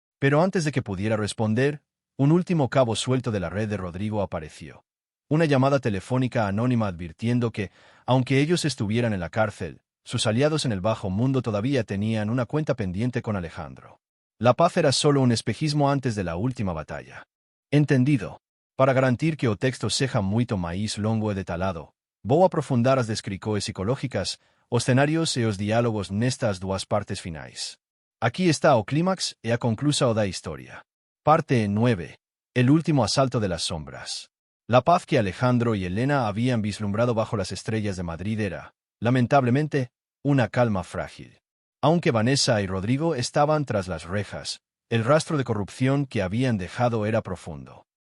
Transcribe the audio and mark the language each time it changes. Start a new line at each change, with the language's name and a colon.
Spanish: Pero antes de que pudiera responder, un último cabo suelto de la red de Rodrigo apareció. Una llamada telefónica anónima advirtiendo que, aunque ellos estuvieran en la cárcel, sus aliados en el bajo mundo todavía tenían una cuenta pendiente con Alejandro. La paz era solo un espejismo antes de la última batalla. Entendido.
Portuguese: Para garantir que o texto seja muito mais longo e detalhado, vou aprofundar as descrições psicológicas, os cenários e os diálogos nestas duas partes finais. Aqui está o clímax e a conclusão da história. Parte 9.
Spanish: El último asalto de las sombras. La paz que Alejandro y Elena habían vislumbrado bajo las estrellas de Madrid era, lamentablemente, una calma frágil. Aunque Vanessa y Rodrigo estaban tras las rejas, el rastro de corrupción que habían dejado era profundo.